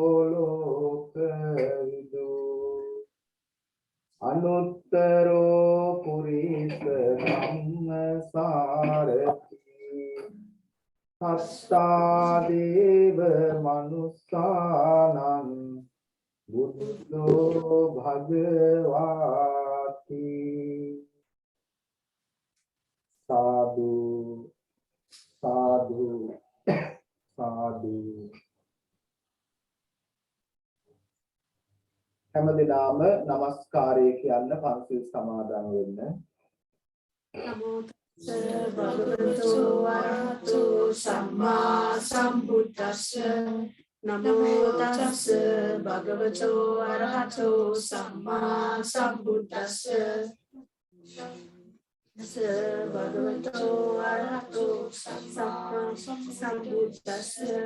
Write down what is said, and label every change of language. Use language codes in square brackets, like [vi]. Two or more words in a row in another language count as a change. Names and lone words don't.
[pi] lokavidu anuttaro purisa sammasarati Sattadeva manussanam buddho bhagavati sadhu sadhu sadhu [si] හැමදෙනාම නමස්කාරය කියන්න පන්සිල් සමාදන් වෙන්න [pi] නමෝ Bhagavato Arahato Samma Sambuddhassa Namo Tassa Bhagavato Arahato Samma Sambuddhassa Bhagavato Arahato Samma Sambuddhassa